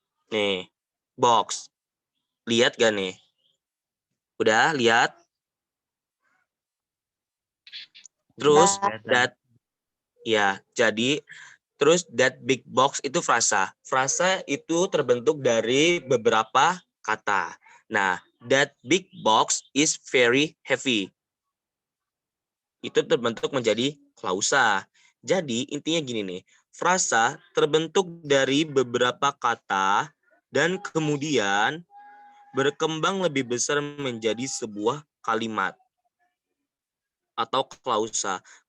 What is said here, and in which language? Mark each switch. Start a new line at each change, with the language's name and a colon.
Indonesian: Nih, box. Lihat gak nih? Udah lihat? Terus Kelihatan. that ya, jadi terus
English: that big box
Indonesian: itu frasa. Frasa itu terbentuk dari beberapa kata.
English: Nah, that big box is very heavy.
Indonesian: Itu terbentuk menjadi klausa. Jadi intinya gini nih, frasa terbentuk dari beberapa kata dan kemudian berkembang lebih besar menjadi sebuah kalimat atau klausa.